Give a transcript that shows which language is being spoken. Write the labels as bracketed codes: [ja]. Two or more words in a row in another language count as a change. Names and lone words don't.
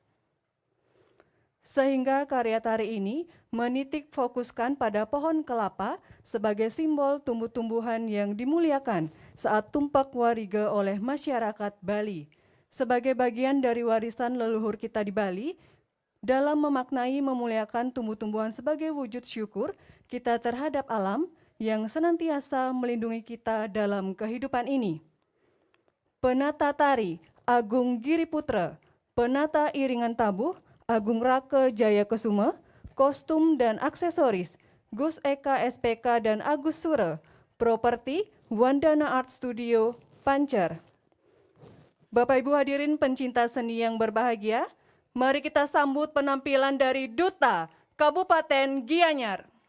[id] Sehingga karya tari ini menitik fokuskan pada pohon kelapa sebagai simbol tumbuh-tumbuhan yang dimuliakan saat Tumpe Warige oleh masyarakat Bali. Sebagai bagian dari warisan leluhur kita di Bali, dalam memaknai memuliakan tumbuh-tumbuhan sebagai wujud syukur kita terhadap alam yang senantiasa melindungi kita dalam kehidupan ini. Penata tari Agung Giriputra, penata iringan tabuh Agung Rake Jaya Kesuma, kostum dan aksesoris Gus Eka SPK dan Agus Sure, properti Wandana Art Studio, Pancer. Bapak Ibu hadirin pencinta seni yang berbahagia, mari kita sambut penampilan dari Duta Kabupaten Gianyar.